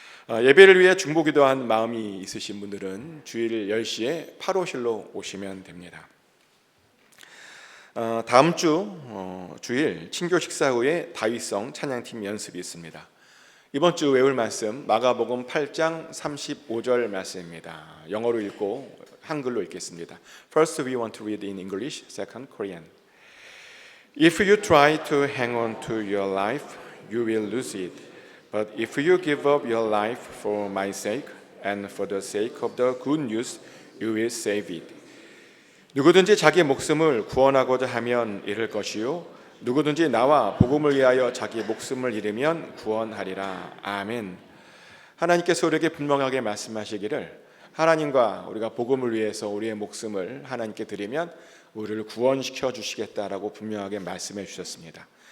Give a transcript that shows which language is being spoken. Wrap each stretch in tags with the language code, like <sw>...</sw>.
<ko>예배를 위해 중보기도한 마음이 있으신 분들은 주일 10시에 8호실로 오시면 됩니다. 다음 주 주일 친교 식사 후에 다윗성 찬양팀 연습이 있습니다. 이번 주 외울 말씀 마가복음 8장 35절 말씀입니다. 영어로 읽고 한글로 읽겠습니다.</ko> <en>First we want to read in English, second Korean. If you try to hang on to your life, you will lose it. But if you give up your life for my sake and for the sake of the good news, you will save it.</en> <ko>누구든지 자기 목숨을 구원하고자 하면 잃을 것이요 누구든지 나와 복음을 위하여 자기 목숨을 잃으면 구원하리라. 아멘. 하나님께서 우리에게 분명하게 말씀하시기를 하나님과 우리가 복음을 위해서 우리의 목숨을 하나님께 드리면 우리를 구원시켜 주시겠다라고 분명하게 말씀해 주셨습니다.</ko>